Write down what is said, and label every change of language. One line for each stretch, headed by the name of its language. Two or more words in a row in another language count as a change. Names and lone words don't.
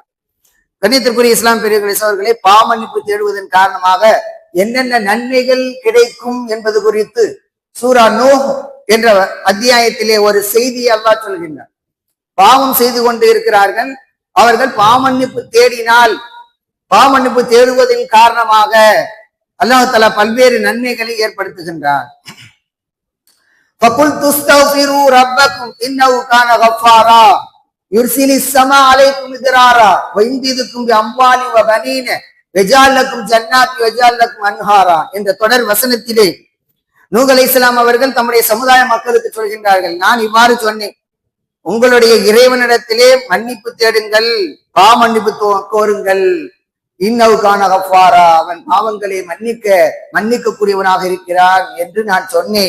Tamil: கண்ணியத்திற்குரிய இஸ்லாம் பெரியவர்களே சகோதரர்களே, பாவ மன்னிப்பு தேடுவதன் காரணமாக என்னென்ன நன்மைகள் கிடைக்கும் என்பது குறித்து சூரா நூஹ் என்ற அத்தியாயத்திலே ஒரு செய்தியை அல்லாஹ் சொல்கின்றார். பாவம் செய்து கொண்டு இருக்கிறார்கள், அவர்கள் பாவ மன்னிப்பு தேடினால், பாவ மன்னிப்பு தேடுவதன் காரணமாக அல்லாஹ் தஆலா பல்வேறு நன்மைகளை ஏற்படுத்துகின்றார்.
Arabic: فَقُلْتُ اسْتَغْفِرُوا رَبَّكُمْ إِنَّهُ كَانَ غَفَّارًا يُرْسِلِ السَّمَاءَ عَلَيْكُمْ مِدْرَارًا وَيُمْدِدْكُمْ بِأَمْوَالٍ وَبَنِينَ وَيَجْعَلْ لَكُمْ جَنَّاتٍ وَيَجْعَلْ لَكُمْ أَنْهَارًا
Tamil: என்ற தொடர் வசனத்திலே நூஹ் அலைஹிஸ்ஸலாம் அவர்கள் தம்முடைய சமுதாய மக்களுக்கு சொல்கின்றார்கள், நான் இவ்வாறு சொன்னேன், உங்களுடைய இறைவனிடத்திலே மன்னிப்பு தேடுங்கள், பாவ மன்னிப்பு கோருங்கள்.
Arabic: إنه كان غفارا,
Tamil: அவன் பாவங்களை மன்னிக்க கூடியவனாக இருக்கிறான் என்று நான் சொன்னேன்.